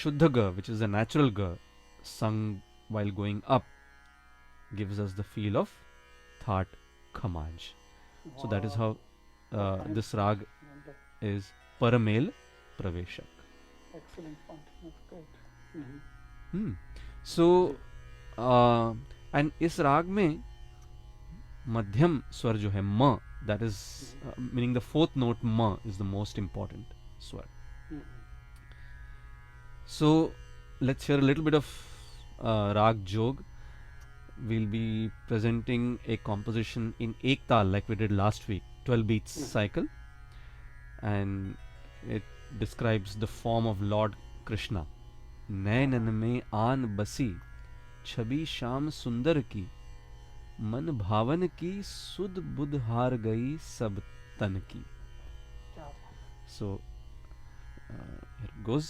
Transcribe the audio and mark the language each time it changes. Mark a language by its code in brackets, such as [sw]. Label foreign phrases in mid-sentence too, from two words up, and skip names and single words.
[en] Shuddha G, which is the natural G, sung while going up, gives us the feel of Thaat Khamaj. So that is how Wow. this rag Wonderful. is Paramel Praveshak. Excellent point. That's great. Mhm. Hmm. So [hi] जी. एंड इस राग में मध्यम स्वर जो है म, [en] that is Mhm. meaning the fourth note म is the most important स्वर. Mhm. So let's hear a little bit of Rag Jog. We'll be presenting a composition in ek tal like we did last week, 12 beats Mhm. cycle, and it describes the form of Lord Krishna. [hi] नैनन में आन बसी छवि श्याम सुंदर की, मन भावन की सुध बुध हार गई सब तन की. क्या बात [en] So here it goes.